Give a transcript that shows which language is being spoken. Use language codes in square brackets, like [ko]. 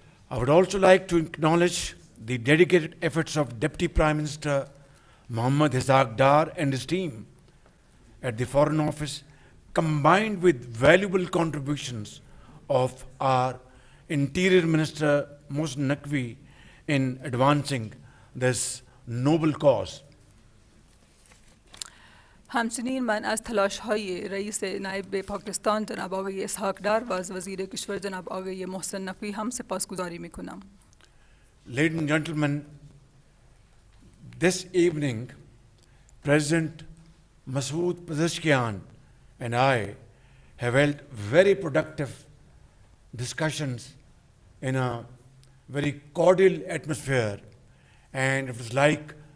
[en] I would also like to acknowledge the dedicated efforts of Deputy Prime Minister Mohammad Ishaq Dar and his team at the Foreign Office, combined with valuable contributions of our Interior Minister Masoud Naqvi in advancing this noble cause. [fa] همچنین من از تلاش های رئیس نایب پاکستان جناب آقای اسحاق دار و از وزیر کشور جناب آقای محسن نقوی هم سپاسگزاری می کنم. [en] Ladies and gentlemen, this evening, President Masoud Pezeshkian and I have held very productive discussions in a very cordial atmosphere, and it was like,